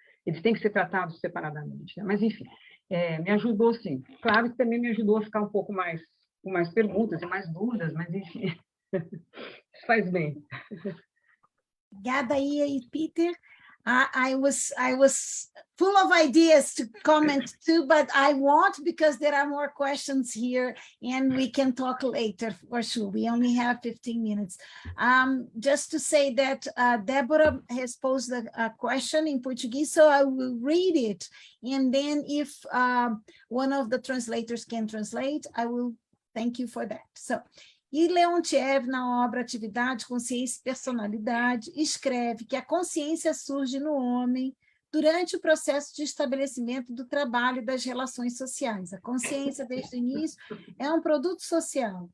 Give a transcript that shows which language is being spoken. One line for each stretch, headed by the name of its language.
Portuguese: Eles têm que ser tratados separadamente, né? Mas, enfim, me ajudou, sim. Claro que também me ajudou a ficar um pouco mais com mais perguntas e mais dúvidas, mas, enfim, faz bem. Obrigada aí, Peter.
English: I was full of ideas to comment too, but I won't, because there are more questions here and we can talk later for sure. We only have 15 minutes. Just to say that Deborah has posed a question in Portuguese, so I will read it. And then if one of the translators can translate, I will thank you for that.
Portuguese: So, e Leontiev, na obra Atividade, Consciência e Personalidade, escreve que a consciência surge no homem durante o processo de estabelecimento do trabalho e das relações sociais. A consciência, desde o início, é um produto social.